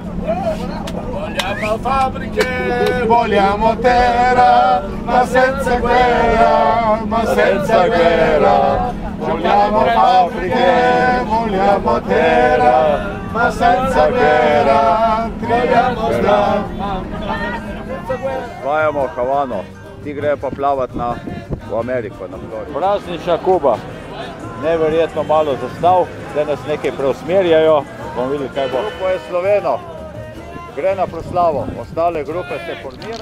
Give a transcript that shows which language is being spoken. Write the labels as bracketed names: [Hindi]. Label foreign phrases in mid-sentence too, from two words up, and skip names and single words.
[Italian] Vogliamo fabbriche, vogliamo terra, ma senza guerra, Vogliamo fabbriche, vogliamo terra, ma senza guerra, vogliamo star. [Slovenian] Osvajamo Havano, ti grejo pa plavat v Ameriko, na Florido. Praznična Kuba, neverjetno malo zastav, zdaj nas nekaj preusmerjajo, bomo videli kaj bo. Grupo je Sloveno, gre na proslavo, ostale grupe se formirajo.